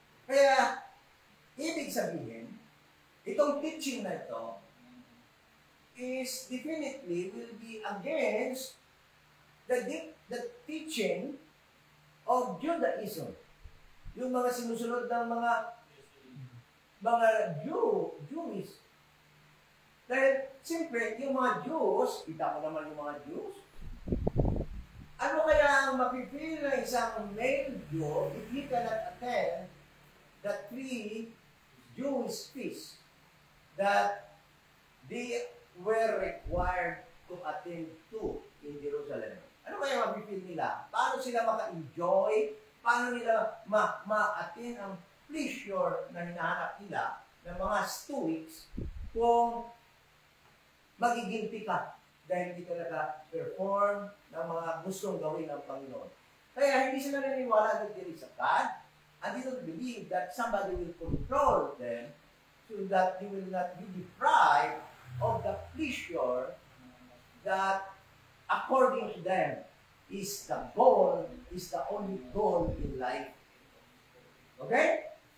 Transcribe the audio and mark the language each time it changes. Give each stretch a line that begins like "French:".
Filipino: Kaya, ibig sabihin, itong teaching na ito
English: is definitely will be against the teaching of Judaism.
Filipino: Yung mga sinusunod ng mga Jewish. Dahil, siyempre, yung mga Jews, kita mo naman yung mga Jews, ano kaya ang mapipil ng isang male Jew
English: if he cannot attend the 3 Jewish feasts that they were required to attend to in Jerusalem?
Filipino: Ano kaya mapipil nila? Paano sila maka-enjoy? Paano nila ma-attend ang pleasure na hinahanap nila ng mga Stoics kung magiginti ka dahil hindi ka naka-perform ng mga gustong gawin ng Panginoon. Kaya hindi sila naniniwala
English: that there is a God, and they don't believe that somebody will control them so that they will not be deprived of the pleasure that according to them is the goal, is the only goal in life. Okay?